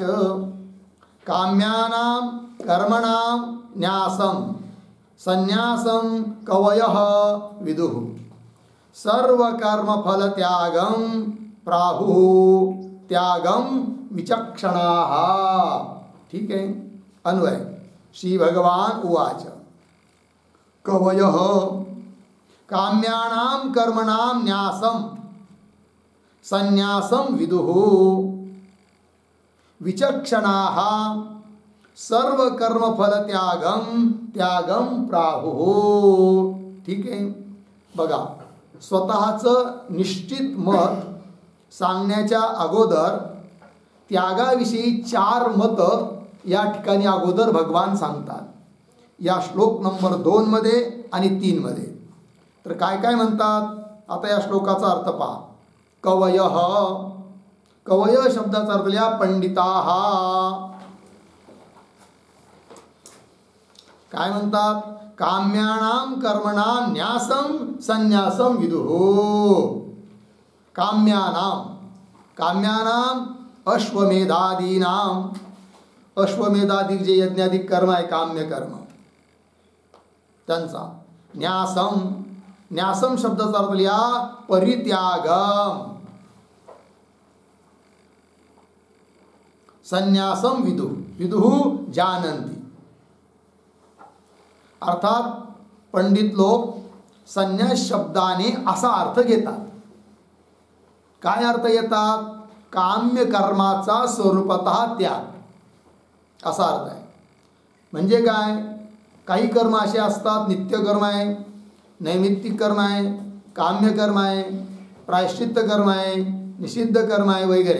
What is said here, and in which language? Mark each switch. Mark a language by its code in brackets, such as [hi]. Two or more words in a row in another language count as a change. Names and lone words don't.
[sa] काम्यानां कर्मणां न्यासं संन्यासं कवयः विदुः. सर्वकर्मफलत्यागं प्राहुः त्यागं विचक्षणाः. [mr] ठीक आहे. [sa] अन्वय. श्री भगवान उवाच. कवयः काम्यानां कर्मणां न्यासं संन्यासं विदुः. विचक्षणाः सर्वकर्मफलत्यागं त्यागं प्राहुः. [mr] ठीक आहे. बघा, स्वतःचं निश्चित मत सांगण्याच्या अगोदर त्यागाविषयी 4 मतं या ठिकाणी अगोदर भगवान सांगतात, या श्लोक नंबर 2 मध्ये आणि 3 मध्ये. तर काय काय म्हणतात, आता या श्लोकाचा अर्थ पहा. [sa] कवयः, कवय [mr] शब्दाचा अर्थ लिहा पंडिताः. काय म्हणतात, [sa] काम्यानां कर्मणां न्यासं संन्यासं विदुः. काम्यानां, काम्यानां अश्वमेधादीनां, [mr] अश्वमेधादिक जे यज्ञादिक कर्म आहे काम्य कर्म त्यांचा. [sa] न्यासं, न्यासं [mr] शब्दाचा अर्थ लिहा परित्यागम. [sa] संन्यासं विदुः, विदुः जानन्ति. [mr] अर्थात पंडित लोक संन्यास शब्दाने असा अर्थ घेतात. काय अर्थ घेतात, काम्य कर्माचा स्वरूपतः त्याग, असा अर्थ आहे. म्हणजे काय, काही कर्म असे असतात, नित्य कर्म आहे, नैमित्तिक कर्म आहे, काम्य कर्म आहे, प्रायश्चित्त कर्म आहे, निषिद्ध कर्म आहे वगैरे.